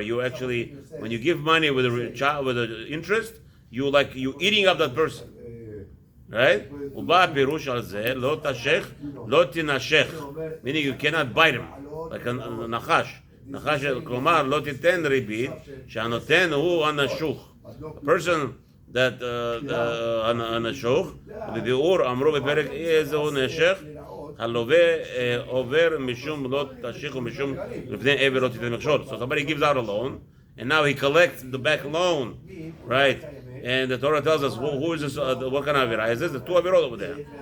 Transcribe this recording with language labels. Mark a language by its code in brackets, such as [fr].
[en] You actually, when you give money with the interest, you eating up that person. Right? [he] ובא הפירוש על זה, לא תשך, לא תנשך. [en] Meaning you cannot bite him. Like a נחש. [he] נחש, כלומר, לא תיתן ריבית, שהנותן הוא הנשוך. [en] A person that [he] הנשוך, בביאור אמרו בפרק איזהו נשך, הלווה עובר משום לא תשיך ומשום לפני עבר לא תיתן מכשול. [en] So somebody gives out a loan, and now he collects the back loan, right? And the Torah tells us who is this? What kind of avira is this? The two avirot over there.